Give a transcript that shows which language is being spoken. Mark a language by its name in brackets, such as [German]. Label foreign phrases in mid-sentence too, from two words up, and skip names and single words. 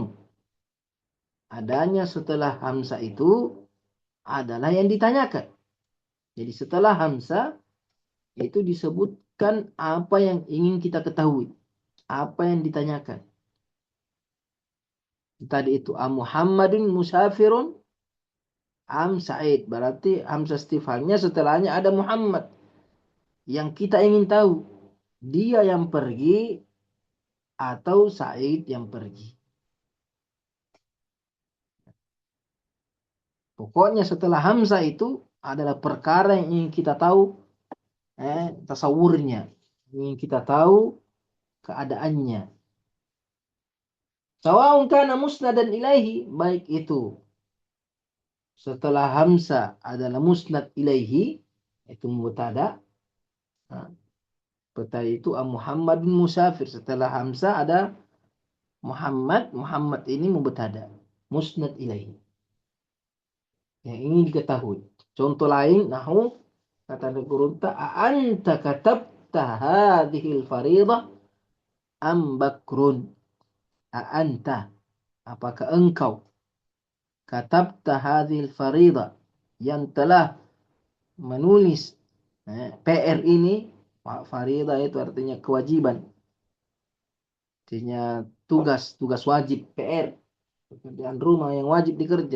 [Indonesian] Adanya setelah hamzah itu adalah yang ditanyakan. Jadi setelah hamzah itu disebutkan apa yang ingin kita ketahui, apa yang ditanyakan. Tadi itu [Arabic] محمد مسافر أم سعيد. [Indonesian] Berarti hamzah istifhamnya setelahnya ada Muhammad. Yang kita ingin tahu, dia yang pergi atau Said yang pergi. Pokoknya setelah hamzah itu adalah perkara yang ingin kita tahu, tasawurnya. Ingin kita tahu keadaannya. [Arabic] سواء كان مسندا إليه, [Indonesian] baik itu setelah hamzah adalah [Arabic] مسند إليه, [Indonesian] itu mubtada. Nah, tadi itu [Arabic] محمد مسافر. [Indonesian] Setelah hamzah ada Muhammad. Muhammad ini mubtada, [Arabic] مسند إليه. [Indonesian] Yang ingin diketahui. Contoh lain, nahu kata Qurunta, [Arabic] أنت كتبت هذه الفريضة أم بكر. [Indonesian] Anta, apakah engkau [Arabic] كتبت هذه الفريضة, [Indonesian] yang telah menulis PR ini. Faridah itu artinya kewajiban, artinya tugas wajib, PR, pekerjaan rumah yang wajib dikerja.